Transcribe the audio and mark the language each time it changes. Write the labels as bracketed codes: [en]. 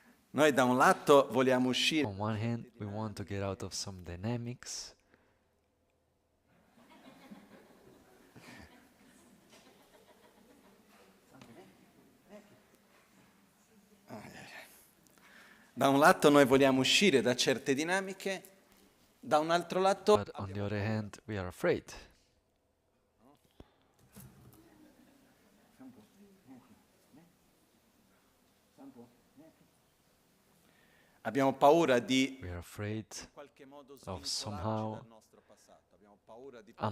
[it] Noi da un lato vogliamo uscire [en] on one hand, we want to get out of some dynamics. [it] Da un lato noi vogliamo uscire da certe dinamiche, da un altro lato [en] But on the other hand, we are afraid. [it] abbiamo paura di [en] We are afraid [it] in qualche modo [en] of [it] svincolarci [en] somehow [it] dal nostro passato. Abbiamo paura di poter